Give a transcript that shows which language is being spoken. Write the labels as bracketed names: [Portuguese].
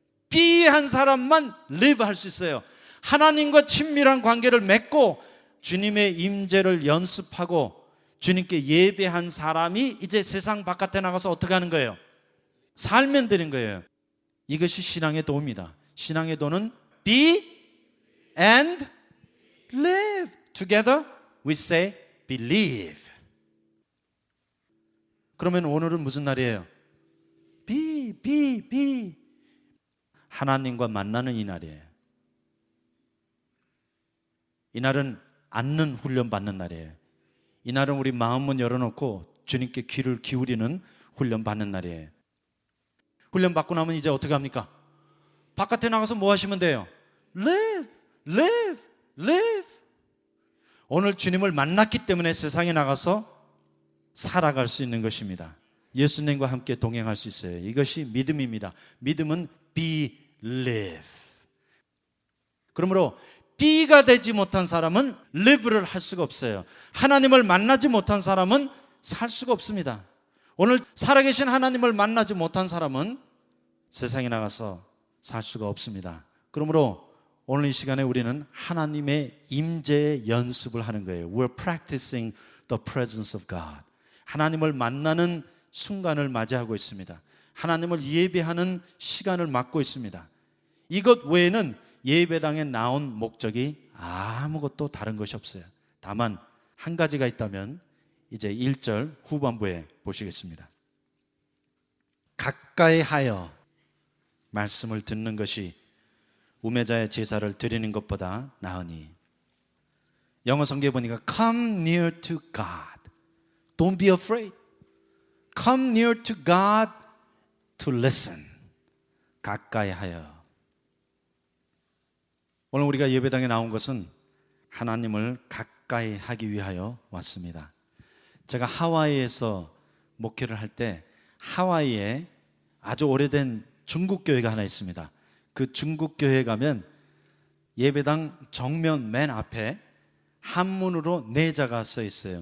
[Korean] be 한 사람만 live 할 수 있어요. 하나님과 친밀한 관계를 맺고 주님의 임재를 연습하고 주님께 예배한 사람이 이제 세상 바깥에 나가서 어떻게 하는 거예요? 살면 되는 거예요. 이것이 신앙의 도입니다. 신앙의 도는 be and live. [English] Together we say believe. [Korean] 그러면 오늘은 무슨 날이에요? [English] be. [Korean] 하나님과 만나는 이 날이에요. 이날은 앉는 훈련 받는 날이에요. 이날은 우리 마음문 열어놓고 주님께 귀를 기울이는 훈련 받는 날이에요. 훈련 받고 나면 이제 어떻게 합니까? 바깥에 나가서 뭐 하시면 돼요? [English] Live, live, live. [Korean] 오늘 주님을 만났기 때문에 세상에 나가서 살아갈 수 있는 것입니다. 예수님과 함께 동행할 수 있어요. 이것이 믿음입니다. 믿음은 believe. 그러므로 B가 되지 못한 사람은 live를 할 수가 없어요. 하나님을 만나지 못한 사람은 살 수가 없습니다. 오늘 살아계신 하나님을 만나지 못한 사람은 세상에 나가서 살 수가 없습니다. 그러므로 오늘 이 시간에 우리는 하나님의 임재의 연습을 하는 거예요. [English] We're practicing the presence of God. [Korean] 하나님을 만나는 순간을 맞이하고 있습니다. 하나님을 예배하는 시간을 맞고 있습니다. 이것 외에는 예배당에 나온 목적이 아무것도 다른 것이 없어요. 다만 한 가지가 있다면 이제 1절 후반부에 보시겠습니다. 가까이 하여 말씀을 듣는 것이 우매자의 제사를 드리는 것보다 나으니. 영어 성경에 보니까 Come near to God. Don't be afraid. [English] Come near to God to listen. [Korean] 가까이 하여. 오늘 우리가 예배당에 나온 것은 하나님을 가까이 하기 위하여 왔습니다. 제가 하와이에서 목회를 할 때 하와이에 아주 오래된 중국 교회가 하나 있습니다. 그 중국 교회에 가면 예배당 정면 맨 앞에 한문으로 내자가 써 있어요.